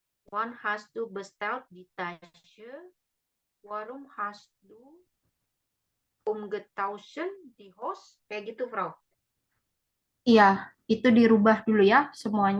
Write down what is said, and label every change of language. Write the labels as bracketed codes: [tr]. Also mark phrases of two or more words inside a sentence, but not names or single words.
[de] One hast du bestellt die Tasche? Warum hast du umgetauschen die Hose? [id] Kayak gitu, Frau. Iya, itu dirubah dulu ya semuanya.